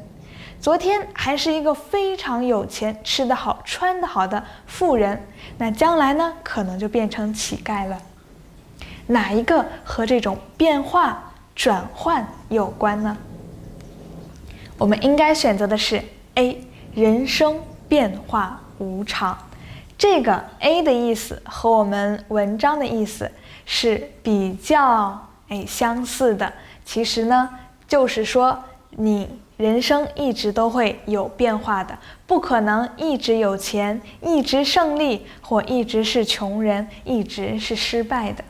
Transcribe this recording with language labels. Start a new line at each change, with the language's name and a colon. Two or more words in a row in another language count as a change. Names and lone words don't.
Chinese: 昨天還是一個非常有錢、吃得好、穿得好的富人，那將來呢，可能就變成乞丐了。哪一個和這種變化、轉換有關呢？我們應該選擇的是 A， 人生變化無常。這個 A 的意思和我們文章的意思是比較相似的。其實呢，就是說你人生一直都會有变化的，不可能一直有錢，一直勝利，或一直是窮人，一直是失敗的。